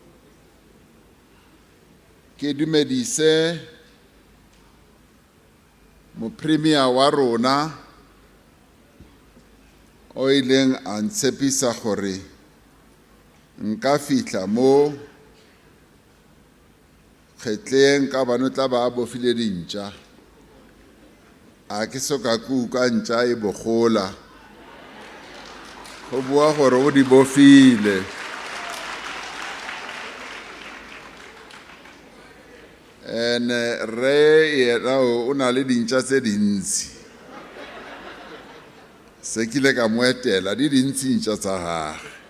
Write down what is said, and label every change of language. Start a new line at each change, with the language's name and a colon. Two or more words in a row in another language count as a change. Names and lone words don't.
Tswana: Ke dumedise mo premier wa rona o ileng a ntshepisa gore nka fihla mo kgetleng ka bano tla ba bofile dintja a ke soka kuka ntja e bogola go bua gore o di bofile. Re yena o na le dintja tse dintsi se kile ka mo etela di dintsi ntja tsa gagwe.